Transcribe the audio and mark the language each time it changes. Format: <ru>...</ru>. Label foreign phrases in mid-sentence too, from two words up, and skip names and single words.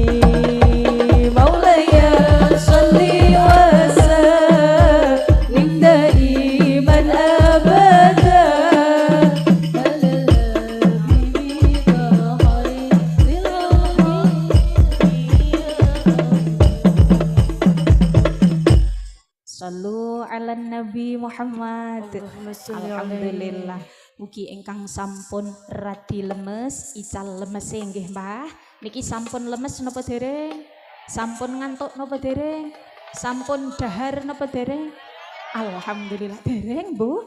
<ar>مولاي صل وسلم دائما أبدا على حبيبك خير صلوا على النبي محمد. الحمد لله.</ar> <jv>Mugi ingkang sampun radi lemes, ical lemes nggih Mbah. Niki sampun lemes napa dereng? Sampun ngantuk napa dereng? Sampun dahar napa dereng? Alhamdulillah dereng Bu.</jv>